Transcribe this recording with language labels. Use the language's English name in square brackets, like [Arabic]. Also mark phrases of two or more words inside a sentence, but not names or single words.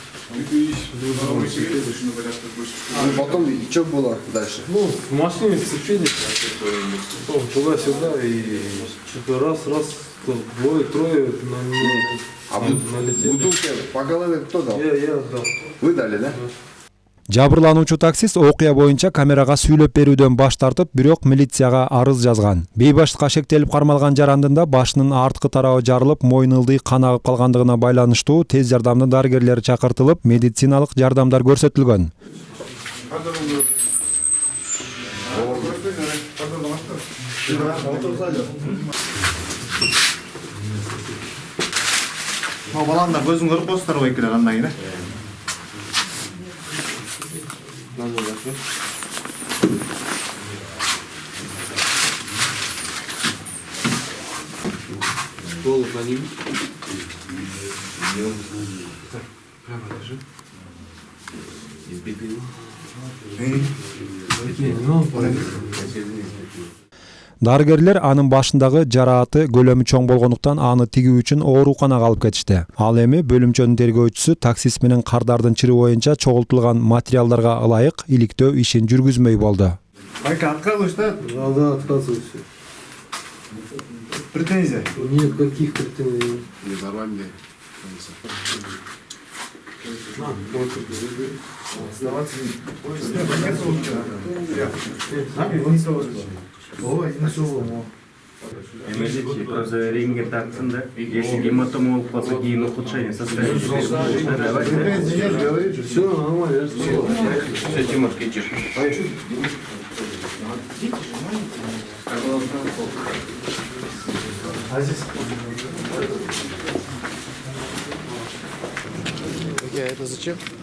[Russian] Ну, потом, что было дальше? Ну, в машине сцепились, потом туда-сюда, и что-то раз, двое, трое на меня налетели. Бутылки по голове кто дал? Я отдал. Вы дали, да? [Kyrgyz] Жабырлануучу таксист окуя боюнча камерага сүйлөп берүүдөн баш тартып, бирок милицияга арыз жазган. Бейбаштыкка шектелип кармалган жарандын да башынын арткы тарабы жарылып, мойын ылдый кан агып калгандыгына байланыштуу тез жардамдын дарыгерлери чакыртылып, медициналык жардамдар көрсөтүлгөн. Баландар көзүн көрүп коесуздар го экиде кандай эле. [Russian] Голову подними. Прямо лежи. Избитый. [Kyrgyz] Дарыгерлер анын башындагы жарааты көлөмү чоң болгондуктан аны тигүү үчүн ооруканага алып кетишти. Ал эми бөлүмчөнүн тергөөчүсү таксист менен кардардын чыры боюнча чогултулган материалдарга ылайык иликтөө ишин жүргүзмөй болду. [Russian] Майка, отказываешь, да? Да, отказываюсь. Претензия? Нет, каких претензий? Нормальные. [Kyrgyz] Эмердичи просто рентген тартсында, если гематома болуп калса, кийин [Russian] ухудшение состояния. Все нормально. Все, Тимур, кетчип. Это зачем?